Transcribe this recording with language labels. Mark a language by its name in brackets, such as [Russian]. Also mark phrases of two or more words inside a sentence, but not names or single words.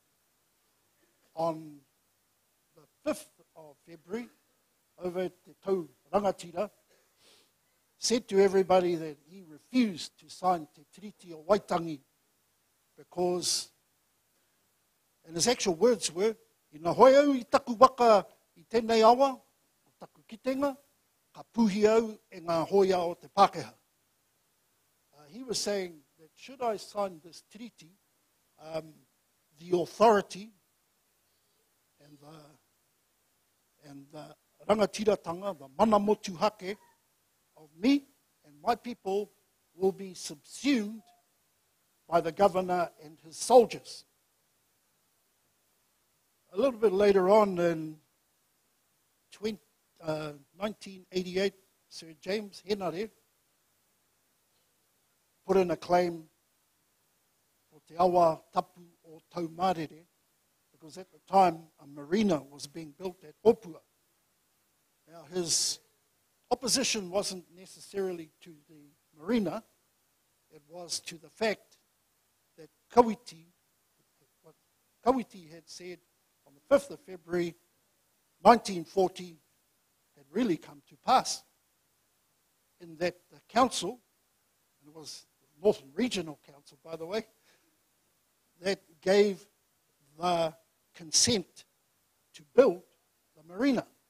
[English] on the 5th of February, over at the Tau Rangatira, said to everybody that he refused to sign Te Tiriti o Waitangi because, and his actual words were, [Māori] ina hoi au I taku waka I tēnei awa, o taku kitenga, ka puhi au e ngā hoia o te Pākehā. [English] He was saying that should I sign this treaty, the authority and the rangatiratanga, the [Māori] mana motu hake [English] of me and my people will be subsumed by the governor and his soldiers. A little bit later on in 1988, Sir James Henare put in a claim for te awa tapu o Taumarere, because at the time a marina was being built at Hapū. Now his opposition wasn't necessarily to the marina, it was to the fact that Kawiti, what Kawiti had said on the 5th of February 1940 had really come to pass, in that the council, and it was the Northern Regional Council, by the way, that gave the consent to build the marina.